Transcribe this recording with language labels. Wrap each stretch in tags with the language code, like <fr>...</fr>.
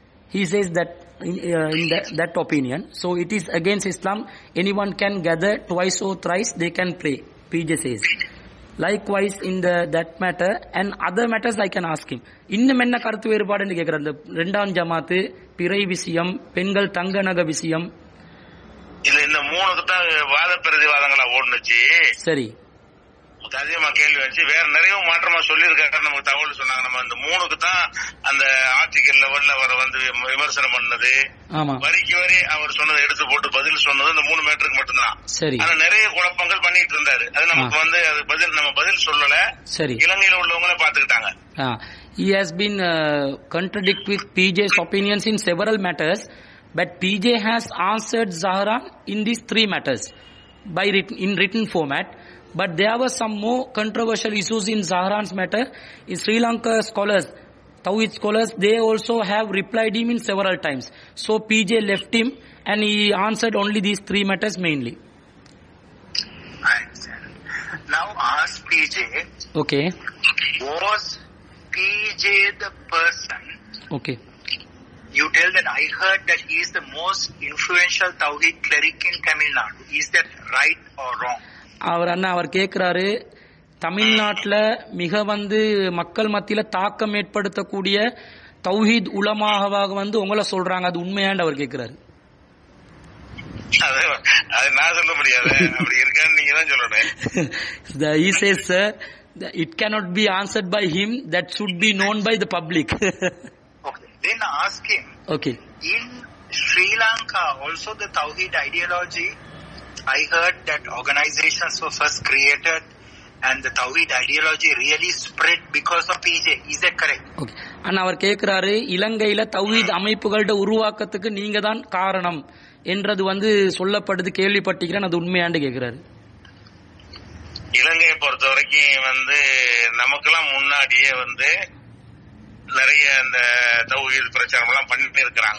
<en>He says that in that opinion. So it is against Islam. Anyone can gather twice or thrice, they can pray, PJ says. Likewise in that matter and other matters I can ask him.</en> <ta>இன்னும் என்ன கருத்து வேறுபாடுன்னு கேட்கிறார். இந்த 2ஆம் ஜமாத்து, பிறை விஷயம், பெண்கள் தங்க நகை விஷயம், இல்ல இந்த 3க்கு தான் வாத பிரதிவாதங்களா ஓடுனுச்சு. சரி, அதிகமா கேள்வி வச்சு வேற நிறைய மாற்றமா சொல்லியிருக்காரு. நமக்கு தகவல் சொன்னாங்க. நம்ம இந்த 3க்கு தான் அந்த ஆர்டிகல் லெவல்ல வர வந்து விமர்சனம் பண்ணது, வரிக்கு வரி அவர் சொன்னதை எடுத்து போட்டு பதில் சொன்னது இந்த 3 மேட்டருக்கு மட்டும்தான். சரி, ஆனா நிறைய குழப்பங்கள் பண்ணிட்டு இருந்தாரு. அது நமக்கு வந்து அது நம்ம பதில் சொல்லல. சரி, இலங்கையில உள்ளவங்களே பாத்துக்கிட்டாங்க.</ta> <en>He has been contradict with PJ's opinions in several matters, but PJ has answered Zahran in these 3 matters in written format. But there were some more controversial issues in Zahran's matter. In Sri Lanka scholars, Tawhid scholars, they also have replied him in several times. So PJ left him and he answered only these 3 matters mainly. I understand. Now ask PJ. Okay. Was PJ the person? Okay. You tell that I heard that he is the most influential Tawhid cleric in Tamil Nadu. Is that right or wrong?</en> <ta>அவர் கேட்கிறாரு, தமிழ்நாட்டில் மிக வந்து மக்கள் மத்தியில தாக்கம் ஏற்படுத்தக்கூடிய தௌஹீத் உலமாவாக வந்து உங்களை சொல்றாங்க, அது உண்மையாண்டு அவர் கேட்கிறாரு. அது நான் சொல்ல முடியாது, அப்படி இருக்கான்னு நீங்க தான் சொல்லணும்.</ta> <en>He says, sir, it cannot be answered by him, that should be known by the public. Okay, then ask him. Okay. In Sri Lanka also the Tawhid ideology, I heard that organizations were first created and the Tawhid ideology really spread because of PJ. Is that correct? Okay.</en> <ta>அண்ணா அவர் கேட்கிறாரு, இலங்கையில தௌஹீத் அமைப்புகளோட உருவாக்கத்துக்கு நீங்க தான் காரணம் என்றது சொல்லப்படுது, கேள்விப்பட்டிருக்கிறேன், அது உண்மையாண்டு கேட்கிறாரு. இலங்கையை பொறுத்த வரைக்கும் நமக்கெல்லாம் முன்னாடியே நிறைய இந்த தௌஹீத் பிரச்சாரம் எல்லாம் பண்ணிட்டு இருக்கிறாங்க.</ta>